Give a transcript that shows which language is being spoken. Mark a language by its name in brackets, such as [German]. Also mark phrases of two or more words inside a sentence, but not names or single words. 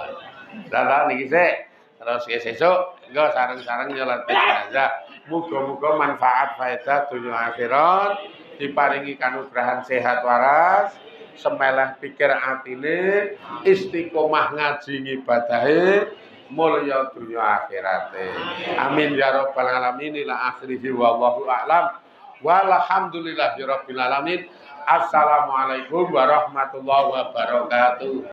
[Javanese] Lah niki sik terus sesuk engko sareng-sareng nyolat jenazah. Muga-muga manfaat faedah dunya akhirat, diparingi kanugrahan sehat waras, semeleh pikir atine, istiqomah ngaji ngibadahe, mulya dunya akhirate. [Arabic] آمين يا رب العالمين إلى آخره والله أعلم. والحمد لله رب العالمين. السلام عليكم ورحمة الله وبركاته.